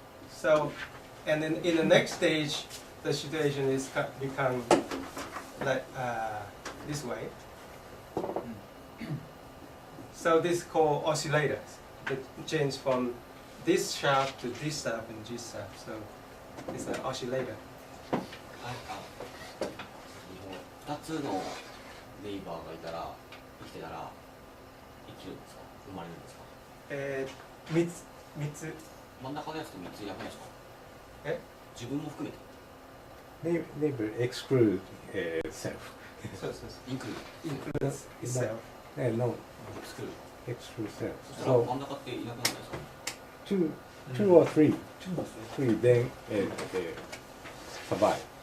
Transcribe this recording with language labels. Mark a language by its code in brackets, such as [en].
[en] So, and then in the next stage, the situation is become like this way. So this is called oscillators. They change from this shaft to this shaft and this shaft. So it's an oscillator. [ja] はい、2つのネイバーがいたら、生きてたら、生きるんですか、生まれるんですか。三つ。真ん中のやつと3ついなくないですか。自分も含めて。 [en] Neighbor exclude self. Includes itself. No, exclude self. [ja] そしたら真ん中っていなくないですか。 [en] Two or three, then survive.